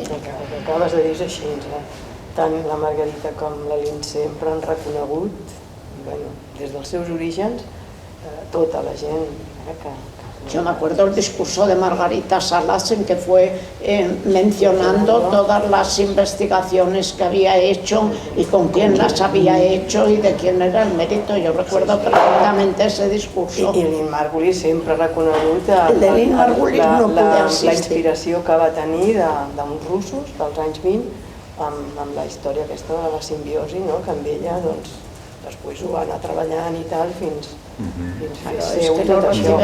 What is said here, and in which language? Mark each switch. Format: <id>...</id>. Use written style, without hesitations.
<ca>El que acabes de dir és així, tant la Margarita com la Lin sempre han reconegut, des dels seus orígens, tota la gent que...</ca> <es>Yo me acuerdo el discurso de Margarita Salas en que fue mencionando todas las investigaciones que había hecho y con quién las había hecho y de quién era el mérito. Yo recuerdo perfectamente ese discurso.</es> <ca>I Lynn Margulis sempre ha reconegut la inspiració que va tenir d'uns russos dels anys 20 amb la història aquesta de la simbiosi, que amb ella després ho va anar treballant i tal fins a ser tot això.</ca>